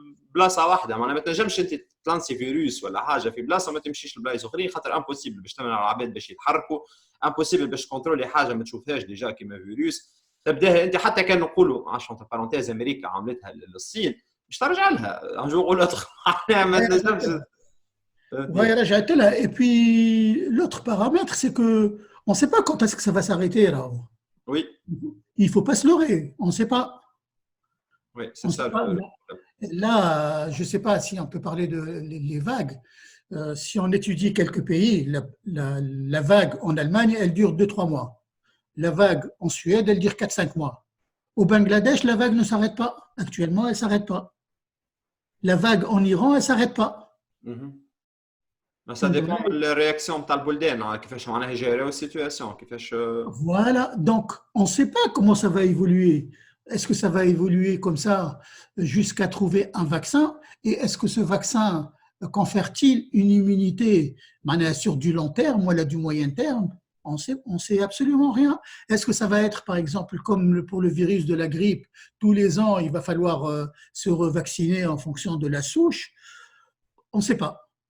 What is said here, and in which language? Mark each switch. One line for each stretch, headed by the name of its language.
Arabic: بلاصه واحده معناها ما تنجمش انت تلانسي فيروس ولا حاجه في بلاصه ما تمشيش لبلايص اخرين خاطر امبوسيبل باش تمنع العباد باش يتحركوا امبوسيبل باش كونترولي حاجه ما تشوفهاش ديجا كيما فيروس تبداها انت حتى كان نقولوا عشان بارونتيز امريكا عملتها للصين مش ترجع لها ان جور ولا ما تنجمش وهي رجعت لها
French: et puis l'autre paramètre c'est que on sait pas quand est-ce que ça va s'arrêter là. Oui. Il faut pas se leurrer, on sait pas. Oui, c'est ça. Là, je sais pas si on peut parler de les vagues. Si on étudie quelques pays, la vague en Allemagne, elle dure 2-3 mois. La vague en Suède, elle dure 4-5 mois. Au Bangladesh, la vague ne s'arrête pas. Actuellement, elle ne s'arrête pas. La vague en Iran, elle ne s'arrête pas. Ça dépend de la réaction de
Arabic: البلدان كيفاش معناها يجيروا السيتوياسيون كيفاش.
French: Voilà, donc on ne sait pas comment ça va évoluer. Est-ce que ça va évoluer comme ça jusqu'à trouver un vaccin? Et est-ce que ce vaccin confère-t-il une immunité sur du long terme ou du moyen terme? On sait absolument rien. Est-ce que ça va être, par exemple, comme pour le virus de la grippe, tous les ans, il va falloir se revacciner en fonction de la souche? On ne sait pas.